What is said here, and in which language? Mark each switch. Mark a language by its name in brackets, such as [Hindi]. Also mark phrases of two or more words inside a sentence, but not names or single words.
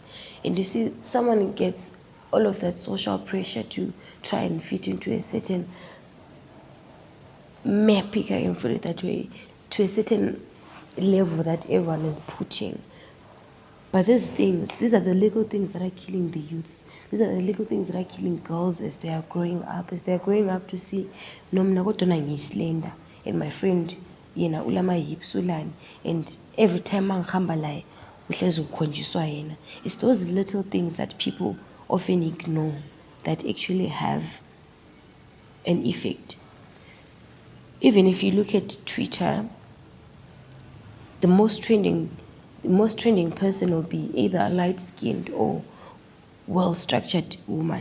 [English] And you see, someone gets all of that social pressure to try and fit into a certain mapping, I can put it that way, to a certain level that everyone is putting. But these are the little things that are killing the youths. These are the little things that are killing girls as they are growing up. As they are growing up to see, no, [Zulu] mna kodwa ngislender, [English] and my friend, [Zulu] ulama hips ulani, [English] and every time [Zulu] mangihamba laye, uhlezi ukhonjiswa yena. [English] It's those little things that people often ignore that actually have an effect. Even if you look at Twitter, the most trending person will be either a light-skinned or well-structured woman.